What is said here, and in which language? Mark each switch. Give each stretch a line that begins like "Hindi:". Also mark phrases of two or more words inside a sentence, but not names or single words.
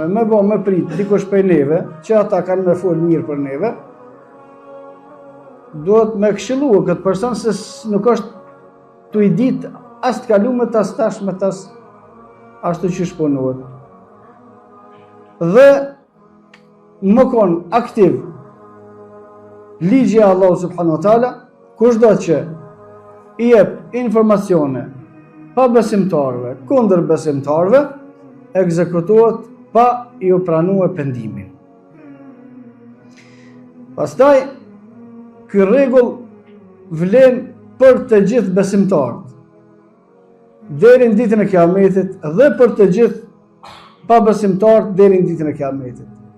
Albanian: Me prit dikush prej neve, që ata kanë me fol mirë për neve, duhet me këshillua këtë person se nuk është tu i ditë as të kalumet, as tashmet, as ashtu që shponohet. Dhe më konë aktiv ligji Allah
Arabic: سبحانه وتعالى,
Albanian: kushdo që i jep informacione pa besimtarve, kundër besimtarve, ekzekutohet pa i u pranue pendimin. Pastaj, ky rregull vlen për të gjithë besimtarët, deri në ditën e Kiametit dhe për të gjithë pa besimtarët deri në ditën e Kiametit.